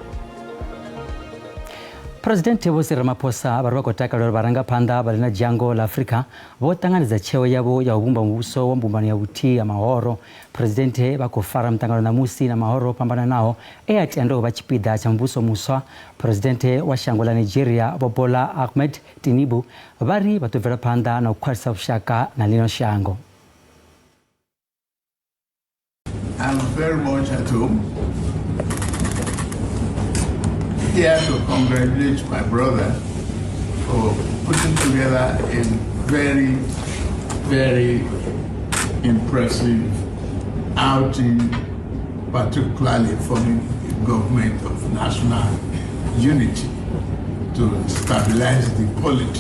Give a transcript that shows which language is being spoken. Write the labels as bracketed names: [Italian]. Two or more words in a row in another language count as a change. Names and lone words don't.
[Venda] President Vho Ramaphosa vari vha khou takalela uri vharangaphanḓa vha ḽina dzhango la Afrika vho ṱanganedza tsheo yavho ya u vhumba muvhuso wa mbumbano ya vhuthihi ha mahoro. President vha khou fara muṱangano ṋamusi na mahoro o fhambananaho a tenda u vha tshipiḓa tsha muvhuso muswa. President wa shango ḽa Nigeria Vho Bola Ahmed Tinubu vari vha ḓo bvela phanḓa na u khwaṱhisa vhushaka na ḽino shango. [English] I'm very much at home. Here to congratulate my brother for putting together a very, very impressive outing, particularly forming a government of national unity to stabilize the polity.